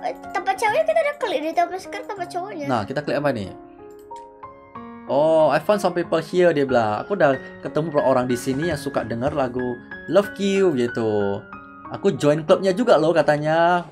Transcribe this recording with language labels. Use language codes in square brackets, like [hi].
[id] Tempat ceweknya kita udah klik di tempat cowoknya. Nah, kita klik apa nih? [en] Oh, I found some people here, [id] dia bilang. Aku udah ketemu beberapa orang di sini yang suka denger lagu Love You gitu. Aku join klubnya juga loh katanya.